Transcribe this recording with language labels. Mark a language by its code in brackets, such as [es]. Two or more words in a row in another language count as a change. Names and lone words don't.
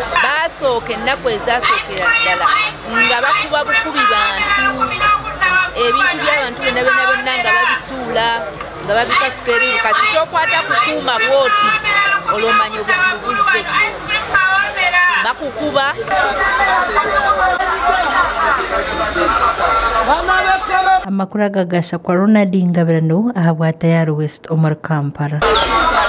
[lg] basooka ennaku ezasookera ddala nga bakuba bukubi bantu ebintu by'abantu bonna nga babisuula nga babikasuka eri kasi tokwata kukuuma bwoti olwomanya obuzibu buzze bakukuba. Amakuru agagasha kwa Ronald Ngabirano ahabwa Tayari West Omar Kampala.